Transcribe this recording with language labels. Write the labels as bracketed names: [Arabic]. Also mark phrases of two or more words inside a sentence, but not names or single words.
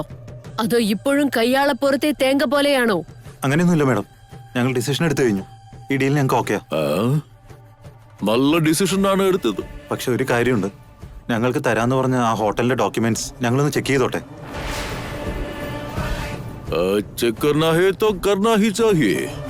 [Malayalam] അതോ ഇപ്പോഴും കയ്യാളപ്പുറത്തെ തേങ്ങ പോലെയാണോ? അങ്ങനെയൊന്നുമില്ല മാഡം, ഞങ്ങൾ ഡിസിഷൻ എടുത്തു കഴിഞ്ഞു. ഈ ഡീൽ ഞങ്ങൾക്ക് ഓക്കെയാ. നല്ല ഡിസിഷനാണ് എടുത്തത്. പക്ഷെ ഒരു കാര്യമുണ്ട്, ഞങ്ങൾക്ക് തരാന്ന് പറഞ്ഞ ആ ഹോട്ടലിന്റെ ഡോക്യുമെന്റ്സ് ഞങ്ങളൊന്ന് ചെക്ക് ചെയ്തോട്ടെ. [Hindi] ചെക്ക് करना है तो करना ही चाहिए.